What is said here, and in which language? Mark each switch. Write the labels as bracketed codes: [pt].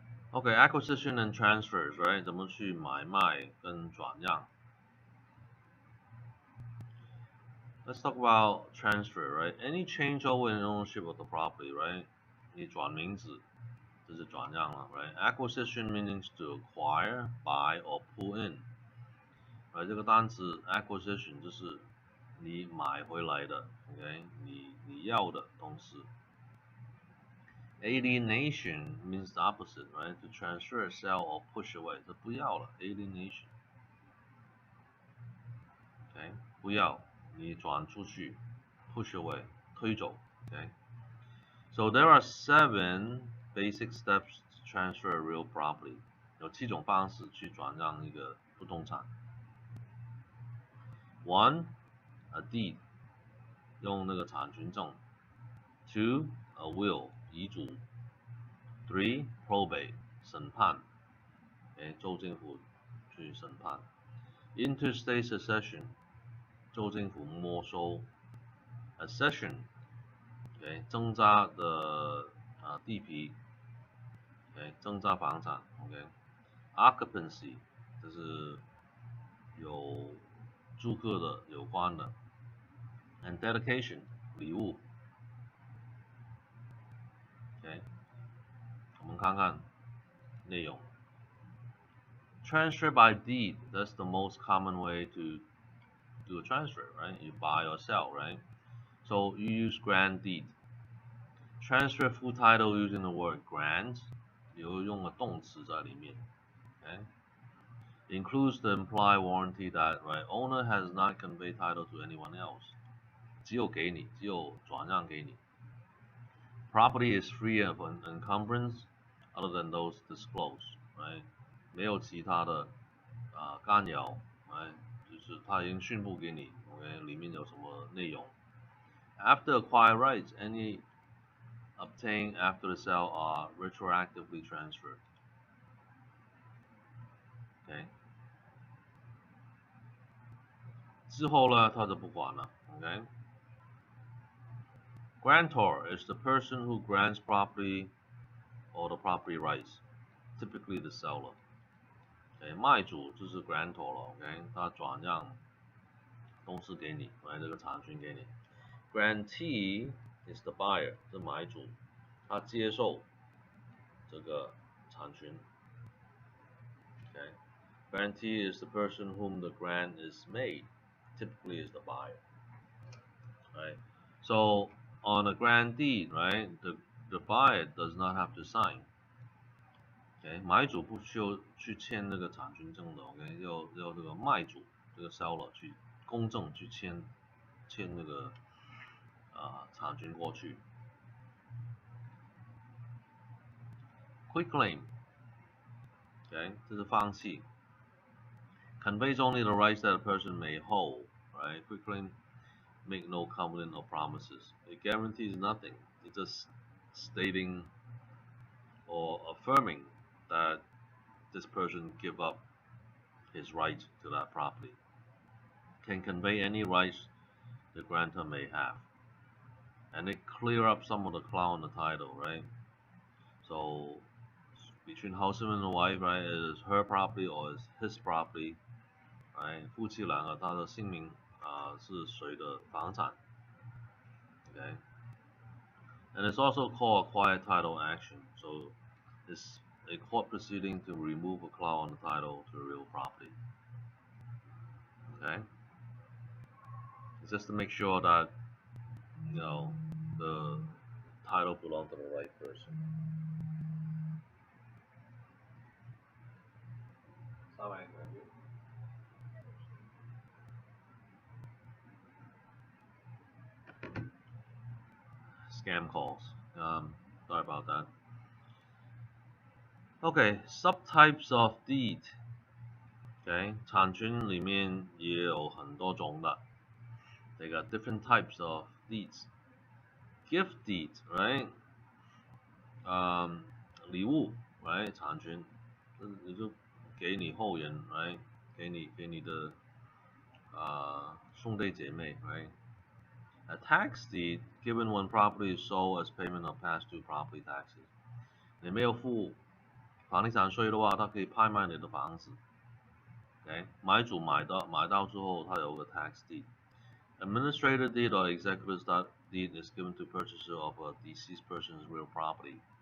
[en] OK, acquisition and transfers, right? [zh] 怎么去买卖跟转让 [en] ？Let's talk about transfer, right? Any changeover in ownership of the property, right? [zh] 你转名字，这是转让了 ，right? [en] Acquisition means to acquire, buy or pull in. Right? [zh] 这个单词 acquisition 就是你买回来的 ，OK？你要的东西。 [en] Alienation means the opposite, right? To transfer, sell or push away. [zh] 这不要了 ，alienation。 OK， 不要，你转出去 ， [en] push away， [zh] 推走。 [en] OK。 So there are 7 basic steps to transfer a real property. [zh] 有7种方式去转让一个不动产。 1. A deed， 用那个产权证。 [en] 2. A will， 遗嘱。3. [zh] Probate， 审判。州政府去审判。 Interstate succession， 州政府没收。 Accession， 增加的地皮，增加房产 ，Occupancy， 这是有住客的有关的 ，and dedication， 礼物，OK， 我们看看内容。 [en] Transfer by deed, that's the most common way to do a transfer, right? You buy or sell, right? So you use grant deed. Transfer full title using the word grant， [zh] 有用了动词在里面 [en] ，okay? Includes the implied warranty that right owner has not conveyed title to anyone else， [zh] 只有给你，只有转让给你。 [en] Property is free of encumbrance other than those disclosed， right？ [zh] 没有其他的干扰 ，right？ 就是他已经宣布给你 ，OK， 里面有什么内容。 [en] After acquired rights, any obtained after the sale are retroactively transferred. Okay. [zh] 之后呢，他就不管了。Okay. [en] Grantor is the person who grants property or the property rights, typically the seller. Okay. [zh] 卖主就是 grantor 了。 [en] Okay. [zh] 他转让东西给你，这个产权给你。 [en] Grantee is the buyer， [zh] 是买主。他接受这个产权 ，okay. [en] Grantee is the person whom the grant is made, typically is the buyer, right? So on a grant deed, right, the buyer does not have to sign, okay. [zh] 买主不需要去签那个产权证的 ，OK， 要这个卖主这个 seller 去公证去签那个产权过去。 [en] Quick claim， okay， [zh] 这是放弃。 [en] Conveys only the rights that a person may hold, right? Quick claim make no covenant or promises. It guarantees nothing. It's just stating or affirming that this person give up his right to that property. Can convey any rights the grantor may have. And it clear up some of the cloud on the title, right? So between husband and wife, right, it is her property or is his property, right? [zh] 夫妻两个他的姓名是谁的房产 ，okay? [en] And it's also called a quiet title action. So it's a court proceeding to remove a clause on the title to the real property. Okay? It's just to make sure that the title belongs to the right person. Scam calls. Sorry about that. Okay, subtypes of deed. [zh] Okay, 产权里面也有很多种的。 [en] They got different types of deeds. Gift deed, right? [zh] 礼物 right 产权，你就给你后人 right 给你的兄弟姐妹 right. [en] A tax deed given when property is sold as payment of past due property taxes. [zh] 你没有付房地产税的话，他可以拍卖你的房子。 [en] Okay? [zh] 买主买到之后，他有个 tax deed. [en] Administrator deed or executor's deed is given to purchaser of a deceased person's real property.